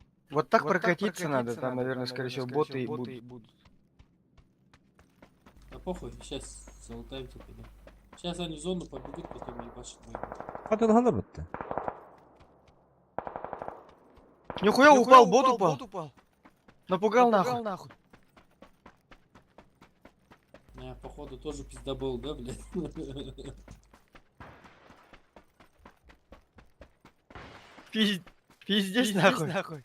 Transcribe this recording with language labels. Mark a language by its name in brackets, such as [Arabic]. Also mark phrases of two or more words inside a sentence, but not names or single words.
[Russian] Вот так прокатиться надо, там, наверное, скорее всего, боты и будут. Да похуй, сейчас залутаем тебя. Сейчас они в зону побегут, потом ебашит выйдут. [Kazakh] Хатыл қалар бітті. [Russian] Нихуя упал, бот упал. Напугал нахуй. Я, походу, тоже пиздобол, да, блядь? Пиздец нахуй.